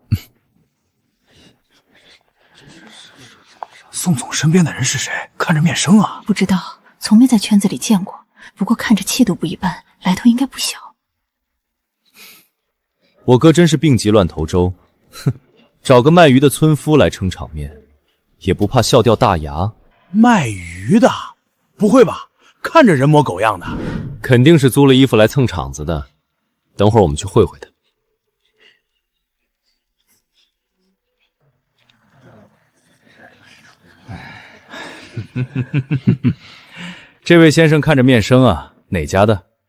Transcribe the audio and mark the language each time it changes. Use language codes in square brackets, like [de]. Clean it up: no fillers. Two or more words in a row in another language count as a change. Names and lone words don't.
[zh] 宋總身邊的人是誰？看着面生啊。不知道，從沒在圈子裡見過，不過看着氣度不一般，來頭應該不小。我哥真是病急亂投州，哼，找個賣魚的村夫來撐場面，也不怕笑掉大牙。賣魚的？不會吧？看着人模狗樣的。肯定是租了衣服來蹭場子的，等會兒我們去會會他。這位先生看着面生啊，哪家的？